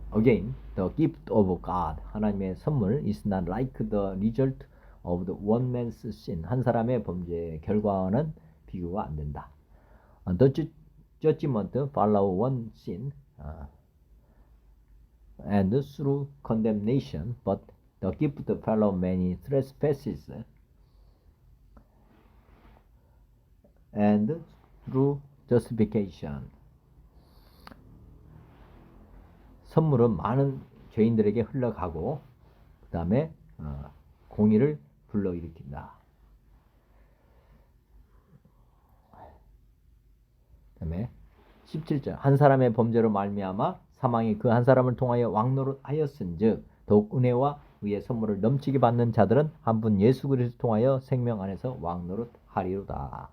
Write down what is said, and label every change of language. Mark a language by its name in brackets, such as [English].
[English] Again, the gift of God, [Korean] 하나님의 선물 [English] is not like the result of the one man's sin. [Korean] 한 사람의 범죄의 결과와는 비교가 안 된다. [English] The judgment follow one sin and through condemnation, but the gift follow many trespasses and through justification. [Korean] 선물은 많은 죄인들에게 흘러가고 그 다음에 공의를 불러일으킨다. 그 다음에 17절. 한 사람의 범죄로 말미암아 사망이 그 한 사람을 통하여 왕노릇하였은즉 더욱 은혜와 의의 선물을 넘치게 받는 자들은 한 분 예수 그리스도 통하여 생명 안에서 왕노릇하리로다.